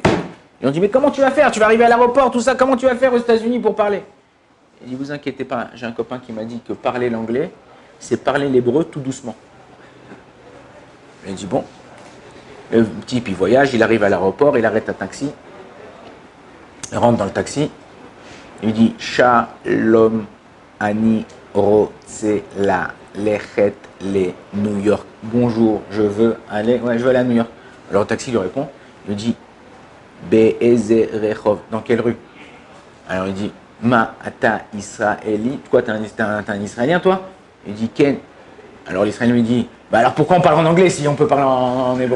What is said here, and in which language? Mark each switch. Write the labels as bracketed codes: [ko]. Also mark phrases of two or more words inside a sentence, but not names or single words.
[fr] Ils ont dit, mais comment tu vas faire? Tu vas arriver à l'aéroport, tout ça, comment tu vas faire aux États-Unis pour parler? Il dit, vous inquiétez pas, j'ai un copain qui m'a dit que parler l'anglais, c'est parler l'hébreu tout doucement. Il dit, bon. Le type, il voyage, il arrive à l'aéroport, il arrête un taxi, il rentre dans le taxi, il dit, [he] שלום אני רוצה ללכת לניו יורק. [fr] Bonjour, je veux aller à New York. Alors le taxi lui répond, il dit, [he] באיזה רחוב. [fr] Dans quelle rue? Alors il dit, [he] מה אתה ישראלי. [fr] Quoi, t'es un Israélien, toi? Il dit, Ken. Alors l'Israélien lui dit, bah alors pourquoi on parle en anglais si on peut parler en hébreu?